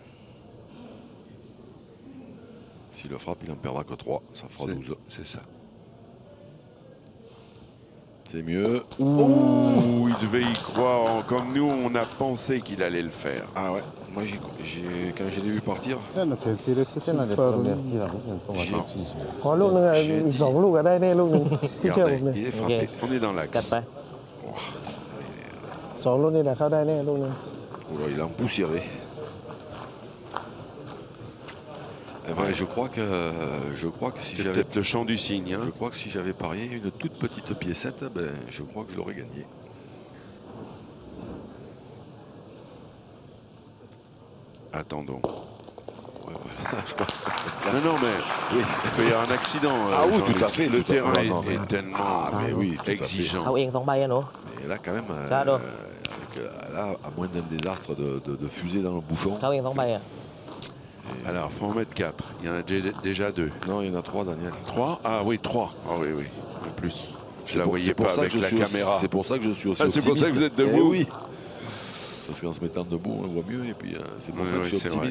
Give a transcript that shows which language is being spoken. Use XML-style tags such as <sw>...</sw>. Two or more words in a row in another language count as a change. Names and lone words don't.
<fr>S'il le frappe, il n'en perdra que 3. Ça fera 12. C'est ça. C'est mieux. Ouh, il devait y croire. Comme nous, on a pensé qu'il allait le faire. Ah ouais. Moi, quand je l'ai vu partir, C'était dans les premières tirs, c'est un peu J'ai- automatisme.</fr> <th>ขอลูกนึงอ่ะ</th> <fr>J'ai</fr> <th>อีก</th> <fr>dit.</fr> <th>2 ลูกก็ได้แน่ลูกนึงพี่เชื่อผมเลย</th> <fr>il est</fr> <th>โอเค</th> <fr>frappé. On est dans</fr> <th>จัด</th> <fr>l'axe.</fr> <th>ไป2 ลูกนี่แหละเข้าได้แน่ลูกนึง</th> <fr>Oh là, il a empoussiéré. Eh ben, je crois que si C'est j'avais peut-être le chant du cygne. Je Hein. crois que si j'avais parié une toute petite piécette, ben, je crois que je l'aurais gagné. Attendons. Ouais, voilà, je crois. Non, mais oui, il peut y avoir un accident. Ah oui, Jean-Luc. tout à fait. Le tout à- terrain non, est mais- tellement Ah, mais oui, tout à fait. exigeant.</fr> <th>เอาเอง2 ใบอ่ะหนู</th> <fr>Mais là, quand même, Ça, alors. là, à moins d'un désastre de fusée dans le bouchon.</fr> <th>เข้าเอง2 ใบอ่ะ</th> <fr>Alors, il faut en mettre 4. Il y en a déjà 2. Non, il y en a 3, Daniel. 3 Ah oui, 3. Ah oui, oui. En plus. Je la voyais C'est pour pas ça avec que je la suis aussi- caméra. C'est pour ça que je suis aussi Ah, c'est pour ça que vous êtes optimiste. debout. Eh oui. Parce qu'en se mettant debout, on voit mieux. Et puis, c'est pour Oui, ça que oui, je suis c'est optimiste.</fr>